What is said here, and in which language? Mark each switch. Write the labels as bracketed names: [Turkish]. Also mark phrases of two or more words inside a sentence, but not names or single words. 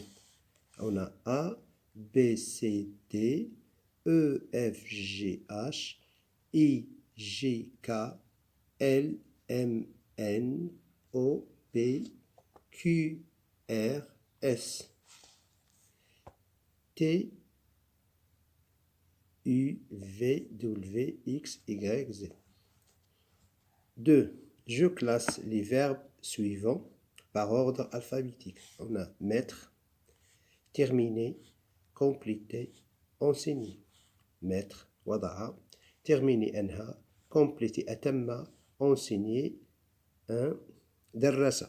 [French] On a A, B, C, D, E, F, G, H, I, J, K, L, M, N, O, P, Q, R, S, T, U, V, W, X, Y, Z. 2. Je classe les verbes suivants par ordre alphabétique. On a mettre, terminer, compléter, enseigner. mettre, وضع, terminer, أنهى, compléter, أتم, enseigner, درس.